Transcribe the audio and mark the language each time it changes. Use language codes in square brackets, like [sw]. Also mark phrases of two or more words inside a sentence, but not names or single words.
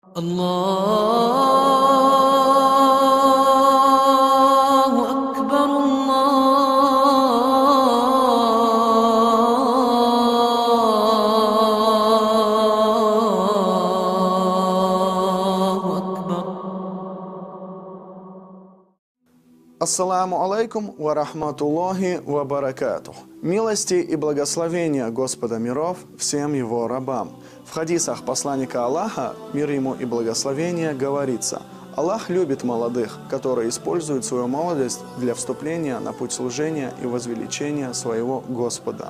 [ar] الله أكبر الله أكبر. السلام عليكم ورحمة الله وبركاته. [ru] Милости и благословения Господа миров всем Его рабам. В хадисах посланника Аллаха, мир ему и благословения, говорится: Аллах любит молодых, которые используют свою молодость для вступления на путь служения и возвеличения своего Господа.